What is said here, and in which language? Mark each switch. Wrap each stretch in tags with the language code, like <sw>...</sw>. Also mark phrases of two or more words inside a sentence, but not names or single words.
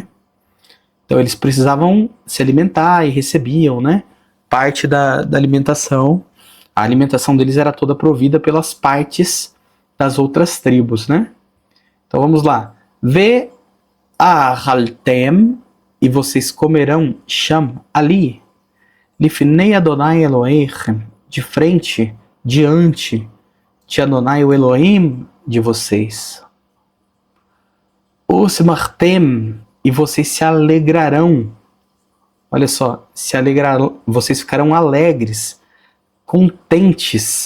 <pt>Então eles precisavam se alimentar e recebiam, né, parte da alimentação. A alimentação deles era toda provida pelas partes das outras tribos, né? Então vamos lá.</pt> <he>ואכלתם,</he> <pt>e vocês comerão sham ali,</pt> <he>לפני אדוני אלוהים,</he> <pt>de frente, diante de Adonai o Elohim de vocês. Usmartem, e vocês se alegrarão Olha só, se alegrarão, vocês ficarão alegres, contentes.</pt>